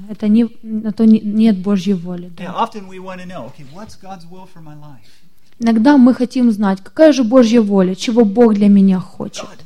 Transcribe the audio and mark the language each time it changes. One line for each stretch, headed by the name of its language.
Russian: Это не, на то не, нет Божьей воли. Да.
English: And often we want to know, okay, what's God's will for my life?
Russian: Иногда мы хотим знать, какая же Божья воля, чего Бог для меня хочет.